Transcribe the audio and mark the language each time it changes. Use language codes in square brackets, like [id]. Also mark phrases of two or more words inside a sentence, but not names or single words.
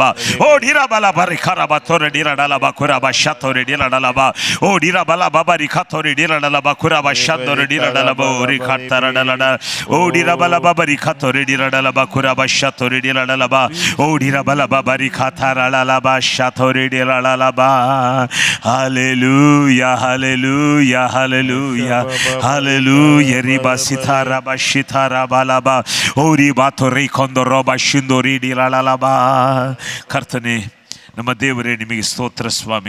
[kn] ಓ ಡಿರಬಲ ಬರಿ ಖರಬ ತೋರಿಡಿ ಲಳಲಬ ಕುರಬ ಶತೋರಿಡಿ ಲಳಲಬ. ಓ ಡಿರಬಲ ಬಬರಿ ಖತೋರಿಡಿ ಲಳಲಬ ಕುರಬ ಶತೋರಿಡಿ ಲಳಲಬ. ಓರಿ ಖತರಡಲಡ. ಓ ಡಿರಬಲ ಬಬರಿ ಖತೋರಿಡಿ ಲಳಲಬ ಕುರಬ ಶತೋರಿಡಿ ಲಳಲಬ. ಓ ಡಿರಬಲ ಬಬರಿ ಖತರಳಲಬ ಶತೋರಿಡಿ ಲಳಲಬ. ಹಲ್ಲೆಲೂಯ ಹಲ್ಲೆಲೂಯ ಹಲ್ಲೆಲೂಯ ಹಲ್ಲೆಲೂಯ. ರಿಬ ಸಿತಾರಬ ಶಿತಾರಬಲಬ. ಓ ರಿಬ ತೋರಿ ಕೊಂದೊರಬ ಶಿಂದೋರಿಡಿ ಲಳಲಬ. ಕರ್ತನೆ ನಮ್ಮ ದೇವರೇ, ನಿಮಗೆ ಸ್ತೋತ್ರ ಸ್ವಾಮಿ.